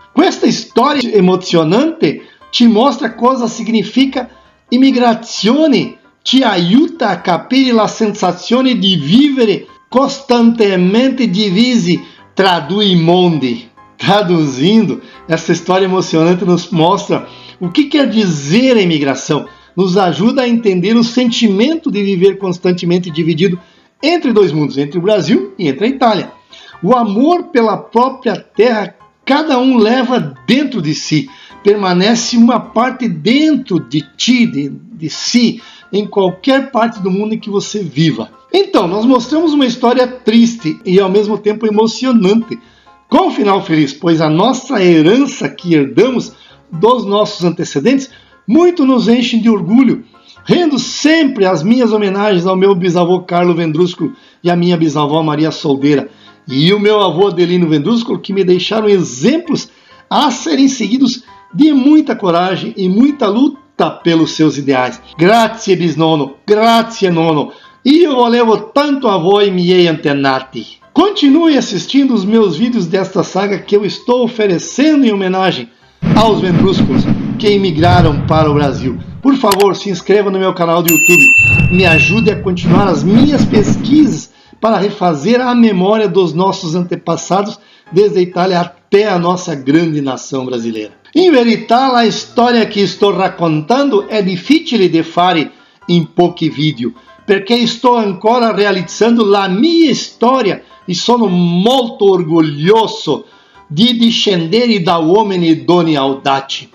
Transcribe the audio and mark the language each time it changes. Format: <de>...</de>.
<pt>Com esta história emocionante,</pt> <it>ti mostra cosa significa immigrazione, ti aiuta a capire la sensazione di vivere costantemente divisi tra due mondi.</it> <pt>Traduzindo, essa história emocionante nos mostra o que quer dizer a imigração, nos ajuda a entender o sentimento de viver constantemente dividido entre 2 mundos, entre o Brasil e entre a Itália. O amor pela própria terra, cada um leva dentro de si, permanece uma parte dentro de ti, de si, em qualquer parte do mundo em que você viva. Então, nós mostramos uma história triste e ao mesmo tempo emocionante, com um final feliz, pois a nossa herança que herdamos dos nossos antecedentes muito nos enche de orgulho. Rendo sempre as minhas homenagens ao meu bisavô Carlo Vendrúsculo e à minha bisavó Maria Soldeira e o meu avô Adelino Vendrúsculo, que me deixaram exemplos a serem seguidos de muita coragem e muita luta pelos seus ideais.</pt> <it>Grazie bisnonno, grazie nonno, io volevo tanto a voi miei antenati.</it> <pt>Continue assistindo os meus vídeos desta saga que eu estou oferecendo em homenagem aos Vendrúsculos que emigraram para o Brasil. Por favor, se inscreva no meu canal do YouTube, me ajude a continuar as minhas pesquisas para refazer a memória dos nossos antepassados desde a Itália até a nossa grande nação brasileira.</pt> <it>In verità, la storia che sto raccontando è difficile da fare in pochi video, perché sto ancora realizzando la mia storia e sono molto orgoglioso di discendere da uomini e donne audaci.</it>